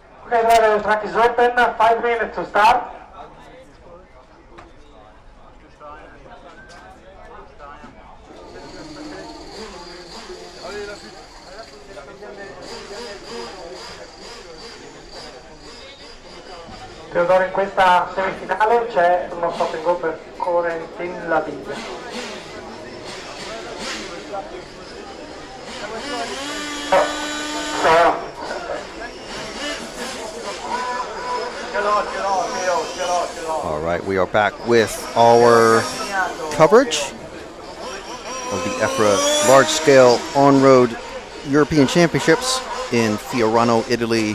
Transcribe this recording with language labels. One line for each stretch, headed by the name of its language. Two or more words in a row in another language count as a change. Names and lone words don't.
English: Okay, driver, the track is open. 5 minutes to start.
French: Allez, la fuite.
Italian: Teodoro, in questa semifinale c'è uno
English: stop and go
Italian: per Corentin Laviglia.
English: All right, we are back with our coverage of the EFRA large-scale on-road European Championships in Fiorano, Italy.